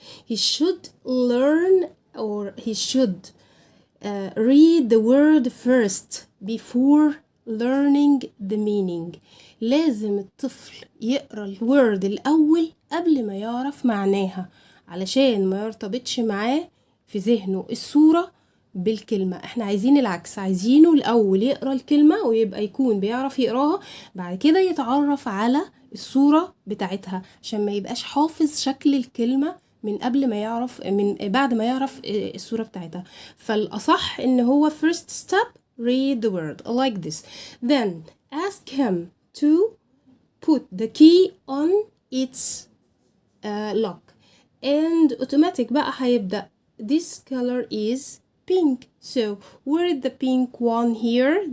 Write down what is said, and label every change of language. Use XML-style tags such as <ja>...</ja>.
<en>He should learn, or he should read the word first before learning the meaning.</en> <ar>لازم الطفل يقرأ الword الأول قبل ما يعرف معناها، علشان ما يرتبطش معاه في ذهنه الصورة بالكلمة. احنا عايزين العكس، عايزينه الأول يقرأ الكلمة ويبقى يكون بيعرف يقراها، بعد كده يتعرف على الصورة بتاعتها عشان ما يبقاش حافظ شكل الكلمة من قبل ما يعرف، من بعد ما يعرف الصورة بتاعتها. فالأصح إن هو</ar> <en>first step read the word like this. Then ask him to put the key on its lock, and automatic</en> <ar>بقى هيبدأ.</ar> <en>This color is pink. So where is the pink one here?</en>